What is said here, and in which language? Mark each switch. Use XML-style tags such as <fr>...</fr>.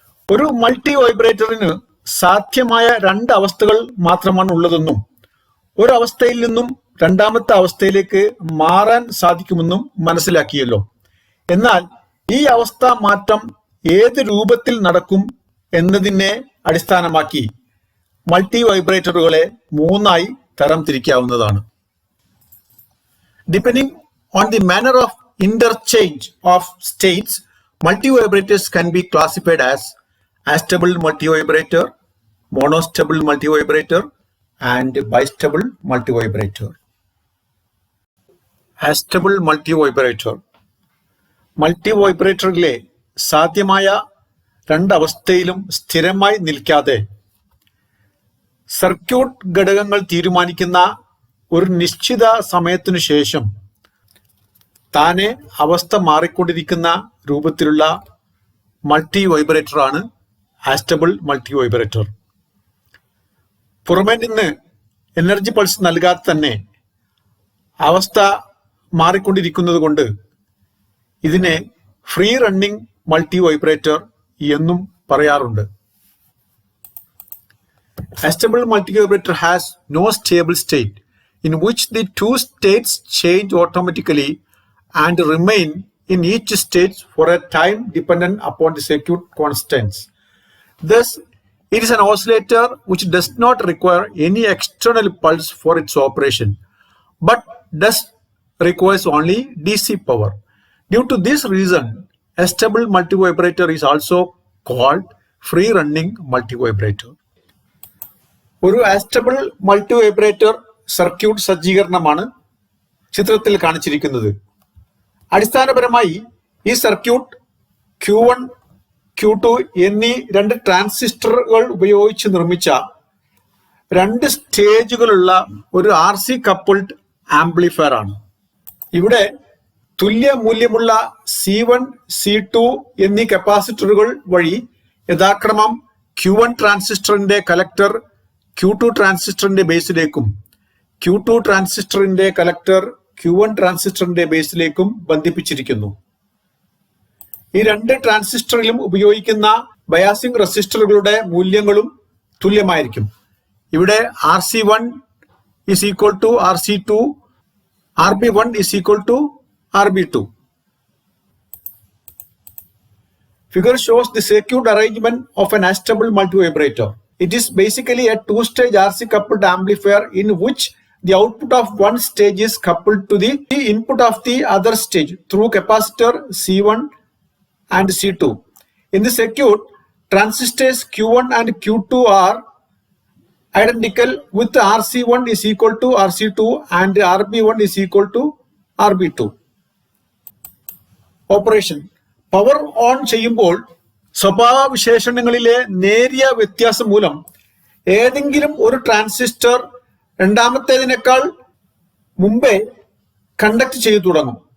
<ml>ഒരു മൾട്ടി വൈബ്രേറ്ററിന് സാധ്യമായ രണ്ട് അവസ്ഥകൾ മാത്രമാണ് ഉള്ളതെന്നും ഒരു അവസ്ഥയിൽ നിന്നും രണ്ടാമത്തെ അവസ്ഥയിലേക്ക് മാറാൻ സാധിക്കുമെന്നും മനസ്സിലാക്കിയല്ലോ. എന്നാൽ ഈ അവസ്ഥ മാറ്റം ഏത് രൂപത്തിൽ നടക്കും എന്നതിനെ അടിസ്ഥാനമാക്കി മൾട്ടി വൈബ്രേറ്ററുകളെ മൂന്നായി തരം തിരിക്കാവുന്നതാണ്.</ml> <en>Depending on the manner of interchange of states, multivibrators can be classified as astable multivibrator, monostable multivibrator, and bistable multivibrator. Astable multivibrator.</en> <ml>മൾട്ടിവൈബ്രേറ്ററിലെ സാധ്യമായ രണ്ടവസ്ഥയിലും സ്ഥിരമായി നിൽക്കാതെ സർക്യൂട്ട് ഘടകങ്ങൾ തീരുമാനിക്കുന്ന ഒരു നിശ്ചിത സമയത്തിനു ശേഷം താനെ അവസ്ഥ മാറിക്കൊണ്ടിരിക്കുന്ന രൂപത്തിലുള്ള മൾട്ടി വൈബ്രേറ്റർ ആണ് ആസ്റ്റബിൾ മൾട്ടി വൈബ്രേറ്റർ. പുറമേ നിന്ന് എനർജി പൾസ് നൽകാതെ തന്നെ അവസ്ഥ മാറിക്കൊണ്ടിരിക്കുന്നത് കൊണ്ട് ഇതിനെ ഫ്രീ റണ്ണിംഗ് മൾട്ടി വൈബ്രേറ്റർ എന്നും പറയാറുണ്ട്.</ml> <en>Astable multivibrator has no stable state. in which the two states change automatically and remain in each state for a time dependent upon the circuit constants. Thus, it is an oscillator which does not require any external pulse for its operation, but does requires only DC power. Due to this reason, a stable multivibrator is also called free running multivibrator.</en> <ml>ഒരു ആസ്റ്റബിൾ multivibrator circuit സജ്ജീകരണമാണ് ചിത്രത്തിൽ കാണിച്ചിരിക്കുന്നത്. അടിസ്ഥാനപരമായി ഈ circuit Q1, Q2 എന്നീ രണ്ട് ട്രാൻസിസ്റ്ററുകൾ ഉപയോഗിച്ച് നിർമ്മിച്ച രണ്ട് സ്റ്റേജുകളുള്ള ഒരു RC കപ്പിൾഡ് ആംപ്ലിഫയർ ആണ്. ഇവിടെ തുല്യ മൂല്യമുള്ള C1, C2 എന്നീ കപ്പാസിറ്ററുകൾ വഴി യഥാക്രമം Q1 ട്രാൻസിസ്റ്ററിന്റെ കലക്ടർ Q2 ട്രാൻസിസ്റ്ററിന്റെ ബേസിലേക്കും Q2 ട്രാൻസിസ്റ്ററിന്റെ കലക്ടർ Q1 ട്രാൻസിസ്റ്ററിന്റെ ബേസിലേക്കും ബന്ധിപ്പിച്ചിരിക്കുന്നു. ഈ രണ്ട് ട്രാൻസിസ്റ്ററിലും ഉപയോഗിക്കുന്ന ബയാസിംഗ് റെസിസ്റ്ററുകളുടെ മൂല്യങ്ങളും തുല്യമായിരിക്കും. ഇവിടെ</ml> <en>RC1 is equal to RC2, RB1 is equal to RB2. Figure shows the circuit arrangement of an astable multivibrator. It is basically a two-stage RC coupled amplifier in which the output of one stage is coupled to the input of the other stage through capacitor C1 and C2. In the circuit, transistors Q1 and Q2 are identical with RC1 is equal to RC2 and RB1 is equal to RB2. Operation.</en> <ml>Power on ചെയ്യുമ്പോൾ സ്വഭാവ വിശേഷണങ്ങളിലെ നേരിയ വ്യത്യാസം മൂലം ഏതെങ്കിലും ഒരു transistor രണ്ടാമത്തേതിനേക്കാൾ മുമ്പേ conduct ചെയ്തു തുടങ്ങും.</ml>